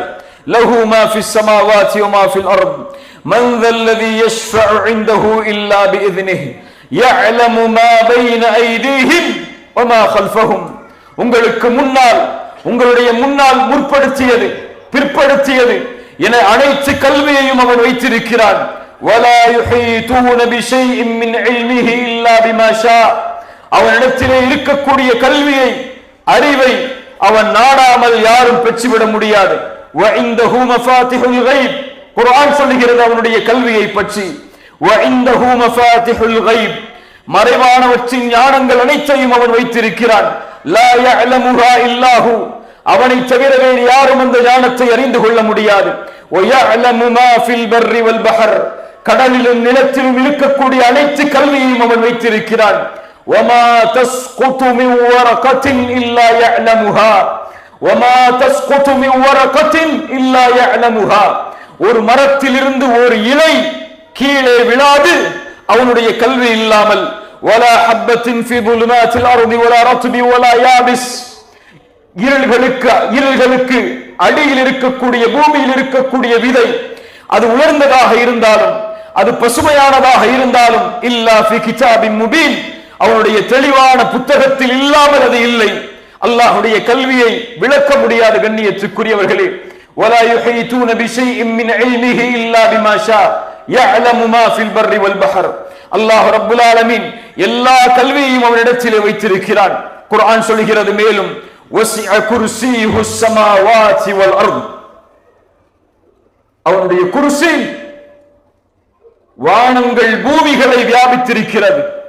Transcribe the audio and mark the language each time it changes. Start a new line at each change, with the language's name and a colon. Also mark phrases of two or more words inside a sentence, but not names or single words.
Arabic: له ما في السماوات وما في الأرض من ذا الذي يشفع عنده إلا بإذنه يعلم ما بين أيديهم وما خلفهم,
Tamil: உங்களுக்கு முன்னால் உங்களுடைய முன்னால் முற்படுத்தியது பிற்படுத்தியது என அனைத்து கல்வியையும் அவன் வைத்திருக்கிறான்.
Arabic: ولا يحيطون بشيء من علمه الا بما شاء,
Tamil: அவனிடத்திலே இருக்கக்கூடிய கல்வியை அறிவை அவன் நாடாமல் யாரும் பெற்றுவிட முடியாது.
Arabic: وعنده مفاتيح الغيب,
Tamil: குர்ஆன் சொல்லுகிறது அவனுடைய கல்வியை பற்றி.
Arabic: وعنده مفاتيح الغيب,
Tamil: மறைவானவற்றின் ஞானங்கள் அனைத்தையும் அவன் வைத்திருக்கிறான்.
Arabic: لا يعلمها الا هو,
Tamil: அவனை தவிர வேறு யாரும் அந்த ஞானத்தை அறிந்து கொள்ள முடியாது.
Arabic: ويعلم ما في البر والبحر,
Tamil: கடலிலும் நிலத்திலும் இருக்கக்கூடிய அனைத்து கல்வியையும் அவன் வைத்திருக்கிறான்.
Arabic: وما تسقط من ورقة إلا يعلمها وما تسقط من ورقة إلا يعلمها.
Tamil: ஒரு மரத்திலிருந்து ஒரு இலை கீழே விழாது அவனுடைய கல்வி இல்லாமல்.
Arabic: ولا حبة في ظلمات الأرض ولا رطب ولا يابس.
Tamil: இருள்களுக்கு அடியில் இருக்கக்கூடிய பூமியில் இருக்கக்கூடிய விதை அது உலர்ந்ததாக இருந்தாலும் அது பசுமையானதாக இருந்தாலும்
Arabic: إلا في كتاب مبين,
Tamil: அவனுடைய தெளிவான புத்தகத்தில் இல்லாமல் அது இல்லை. அல்லாஹ்வுடைய கல்வியை விளக்க முடியாத கண்ணியத்துக்குரியவர்களே,
Arabic: ولا يحيطون بشيء من علمه الا بما شاء يعلم ما في البر والبحر. الله رب العالمين
Tamil: எல்லா கல்வியையும் அவனிடத்திலே வைத்திருக்கிறான். குர்ஆன் சொல்கிறது மேலும்
Arabic: وسع كرسيه السماوات والأرض,
Tamil: அவனுடைய குர்சி வானங்கள் பூமிகளை வியாபித்திருக்கிறது.